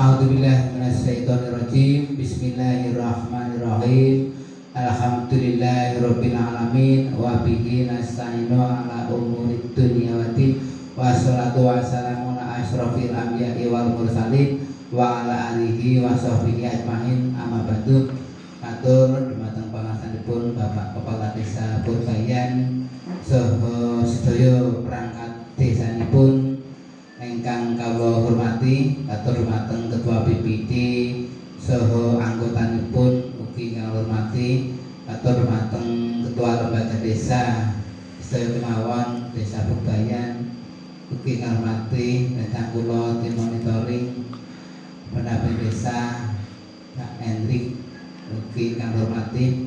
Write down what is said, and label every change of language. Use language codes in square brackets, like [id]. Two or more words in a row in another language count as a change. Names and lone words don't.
[ar] أعوذ بالله من الشيطان الرجيم. بسم الله الرحمن الرحيم. الحمد لله رب العالمين وبه نستعين على أمور الدنيا والدين. والصلاة والسلام على أشرف الأنبياء والمرسلين وعلى آله وصحبه أجمعين. أما بعد. [jv] Matur dumateng pangarsanipun Bapak Kepala Desa Purbayan saha sedaya perangkat desanipun ingkang kawula hormati, katur dumateng Ketua BPD saha anggotanipun ugi kawula hormati, katur dumateng Ketua Lembaga Desa sedaya kemawon Desa Purbayan ugi kawula hormati ingkang kula tim monitoring pendamping desa Pak Hendrik ugi kawula hormati.